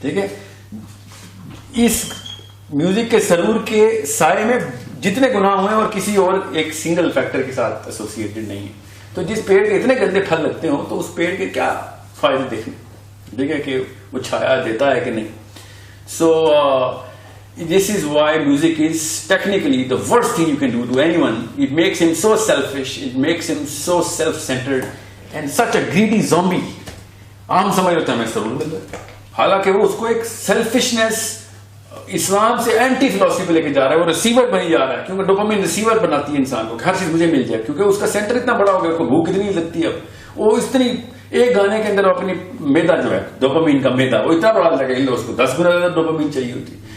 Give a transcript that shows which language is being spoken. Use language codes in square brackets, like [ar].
[ur] ٹھیک ہے, اس میوزک کے سرور کے سائے میں جتنے گناہ ہوئے اور کسی اور ایک سنگل فیکٹر کے ساتھ ایسوسیٹڈ نہیں ہے. تو جس پیڑ کے اتنے گندے پھل لگتے ہوں تو اس پیڑ کے کیا فائدے دیکھنے, ٹھیک ہے, کہ وہ چھایا دیتا ہے کہ نہیں. [en] So this is why music is technically the worst thing you can do to anyone. It makes him so selfish, it makes him so self-centered and such a greedy zombie. [ur] عام سمجھ ہوتا ہے میں ضرور بندہ, حالانکہ وہ اس کو ایک سیلفشنس اسلام سے اینٹی فلسفی پہ لے کے جا رہا ہے. وہ ریسیور بنی جا رہا ہے, کیونکہ ڈوپامین ریسیور بناتی ہے انسان کو, ہر چیز مجھے مل جائے, کیونکہ اس کا سینٹر اتنا بڑا ہو گیا, اس کو بھوک اتنی لگتی ہے. اب وہ اتنی ایک گانے کے اندر اپنی میدا جو ہے ڈوپامین کا میدا وہ اتنا بڑا لگا, اس کو 10 گنا زیادہ ڈوپامین چاہیے ہوتی.